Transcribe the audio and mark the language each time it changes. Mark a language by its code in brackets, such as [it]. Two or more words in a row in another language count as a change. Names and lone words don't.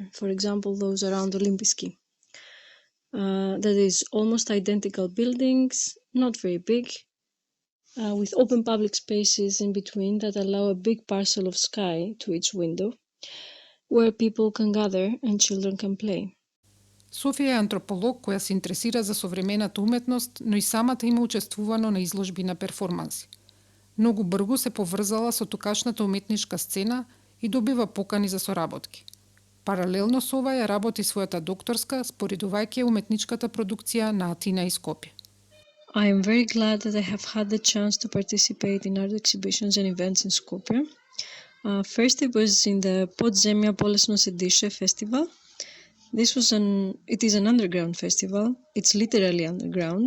[en] For example, those around Olympiski. That is almost identical buildings, not very big, with open public spaces in between that allow a big parcel of sky to each window, where people can gather and children can play. [mk] Софија е антрополог која се интересира за современата уметност, но и самата има учествувано на изложби на перформанси. Многу брзо се поврзала со тукашната уметничка сцена и добива покани за соработки. Паралелно со ова ја работи својата докторска, споредувајќи уметничката продукција на Атина и Скопје. [en] I am very glad that I have had the chance to participate in art exhibitions and events in Skopje. First, it was in the Podzemia Polesno Sediše festival. It is an underground festival. It's literally underground.